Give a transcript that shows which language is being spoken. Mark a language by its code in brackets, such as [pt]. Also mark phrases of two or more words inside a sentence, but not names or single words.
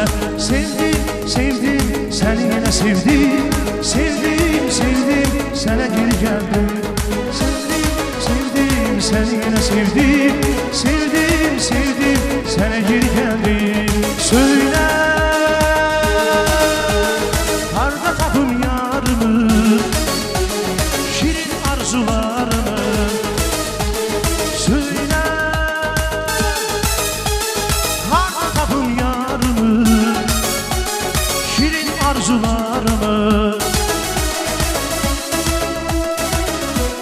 [tr] Sevdim, sevdim, seni yine sevdim. Sevdim, sevdim, sana geri geldim. Sevdim, sevdim, seni yine sevdim. Sevdim, sevdim, sana geri geldim. [az] Söyle tapım yarımı, şirin arzularımı. Söyle harda tapım yarımı, şirin arzularımı.